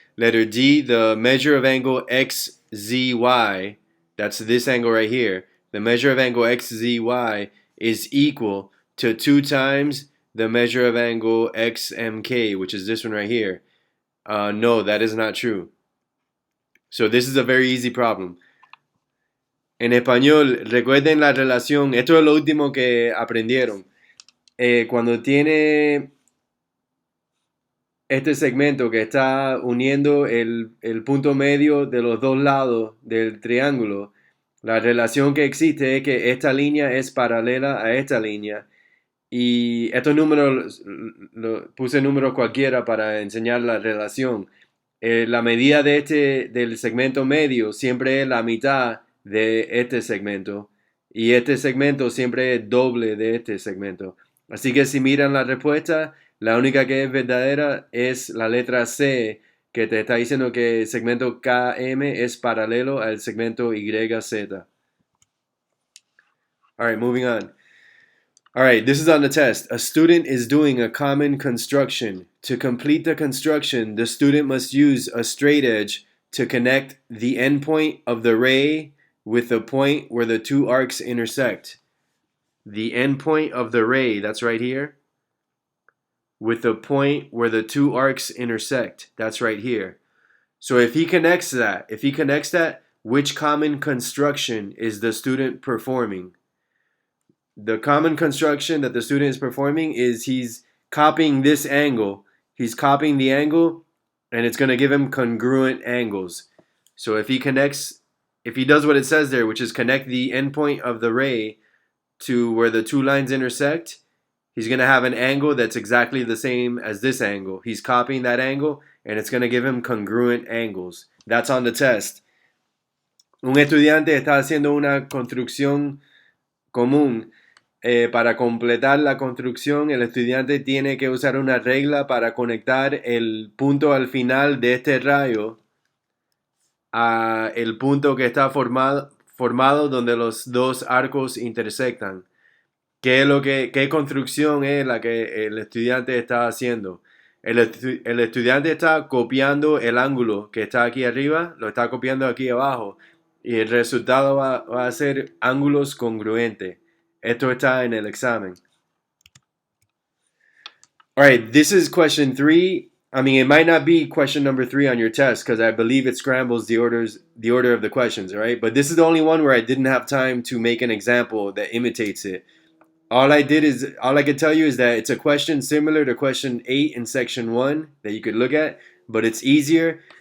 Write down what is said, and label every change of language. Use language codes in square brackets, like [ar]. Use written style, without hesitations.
[en] Letter D, the measure of angle XZY, that's this angle right here. The measure of angle XZY is equal to 2 times the measure of angle XMK, which is this one right here. No, that is not true. So this is a very easy problem. [es] En español, recuerden la relación. Esto es lo último que aprendieron. Cuando tiene este segmento que está uniendo el punto medio de los dos lados del triángulo, la relación que existe es que esta línea es paralela a esta línea. Y estos números, puse números cualquiera para enseñar la relación. La medida del segmento medio siempre es la mitad de este segmento y este segmento siempre es doble de este segmento. Así que si miran la respuesta, la única que es verdadera es la letra C, que te está diciendo que el segmento KM es paralelo al segmento YZ. [en] All right, moving on. All right, this is on the test. A student is doing a common construction. To complete the construction, the student must use a straight edge to connect the endpoint of the ray with the point where the two arcs intersect. The endpoint of the ray, that's right here, with the point where the two arcs intersect, that's right here. So if he connects that, which common construction is the student performing? The common construction that the student is performing is he's copying this angle. He's copying the angle and it's going to give him congruent angles. So if he does what it says there, which is connect the endpoint of the ray to where the two lines intersect, he's going to have an angle that's exactly the same as this angle. He's copying that angle, and it's going to give him congruent angles. That's on the test. [es] Un estudiante está haciendo una construcción común. Para completar la construcción, el estudiante tiene que usar una regla para conectar el punto al final de este rayo a el punto que está formado donde los dos arcos intersectan. ¿Qué construcción es la que el estudiante está haciendo? El estudiante está copiando el ángulo que está aquí arriba, lo está copiando aquí abajo, y el resultado va a ser ángulos congruentes. Esto está en el examen. [en] All right, this is question 3. I mean, it might not be question number 3 on your test because I believe it scrambles the order of the questions, all right? But this is the only one where I didn't have time to make an example that imitates it. All I could tell you is that it's a question similar to question 8 in section 1 that you could look at, but it's easier.